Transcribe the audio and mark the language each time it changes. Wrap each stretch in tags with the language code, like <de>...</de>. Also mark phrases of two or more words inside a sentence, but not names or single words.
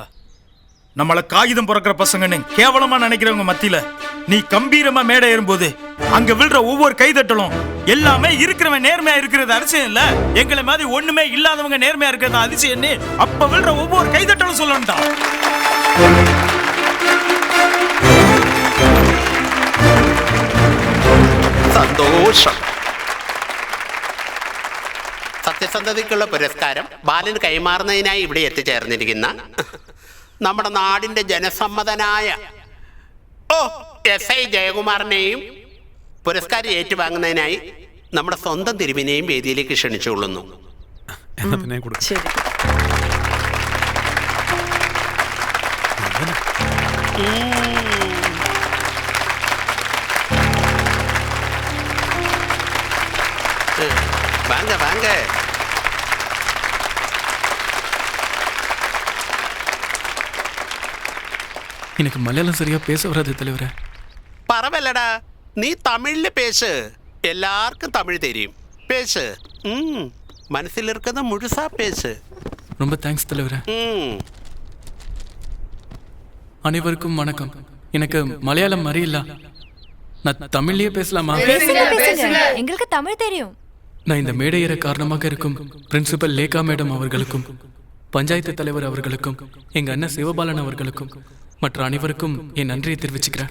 <ta>நம்மள காகிதம் பிறக்கிற பசங்கன்னு கேவலமா நினைக்கிறவங்க மத்தியில நீ கம்பீரமா மேடை ஏறும்போது அங்க விழுற ஒவ்வொரு கைதட்டலும் எல்லாமே இருக்கிறவன் நேர்மையா இருக்கிறது அதிசயம் இல்ல, எங்களை மாதிரி ஒண்ணுமே இல்லாதவங்க நேர்மையா இருக்கிறது அதிசயம்னு அப்ப விழுற ஒவ்வொரு கைதட்டலும் சொல்லணும்டா.</ta> <ml>സന്തോഷം. സത്യസന്ധതയ്ക്കുള്ള പുരസ്കാരം ബാലന് കൈമാറുന്നതിനായി ഇവിടെ എത്തിച്ചേർന്നിരിക്കുന്ന നമ്മുടെ നാടിന്റെ ജനസമ്മതനായ SI ജയകുമാറിനെയും പുരസ്കാരം ഏറ്റുവാങ്ങുന്നതിനായി നമ്മുടെ സ്വന്തം തിരുവിനെയും വേദിയിലേക്ക് ക്ഷണിച്ചുകൊള്ളുന്നു. ശരി.</ml> <ta>வாங்க வாங்க. எனக்கு மலையாளம் சரியா பேச வராது தலைவரே. பரவாயில்லடா,</ta> <ml>നീ തമിഴില് പേശ്, എല്ലാവർക്കും തമിഴ് തരും. പേശ്, മനസ്സിലിരിക്കുന്ന മുഴുസാ പേശ്.</ml> <ta>ரொம்ப தேங்க்ஸ் தலைவரே. அனைவருக்கும் வணக்கம். எனக்கு மலையாளம் அறியில்ல, நான் தமிழ்லயே பேசலாமா? எங்களுக்கு தமிழ் தெரியும். நான் இந்த மேடை ஏற காரணமாக இருக்கும் பிரின்சிபல் லேகா மேடம் அவர்களுக்கும், பஞ்சாயத்து தலைவர் அவர்களுக்கும், எங்க அண்ணன் சிவபாலன் அவர்களுக்கும், மற்ற அனைவருக்கும் என் நன்றியை தெரிவிச்சுக்கிறேன்.</ta>